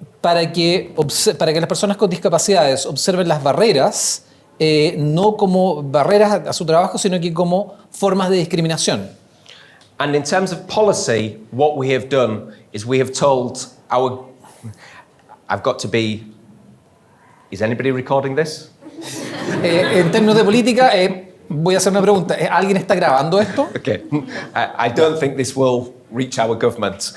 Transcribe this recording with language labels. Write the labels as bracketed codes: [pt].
[es] para que las personas con discapacidades observen las barreras no como barreras a su trabajo, sino que como formas de discriminación. [en] And in terms of policy, what we have done is we have told our... I've got to be... Is anybody recording this? [es] En términos de política, voy a hacer una pregunta. ¿Alguien está grabando esto? [en] Okay. I don't think this will reach our government.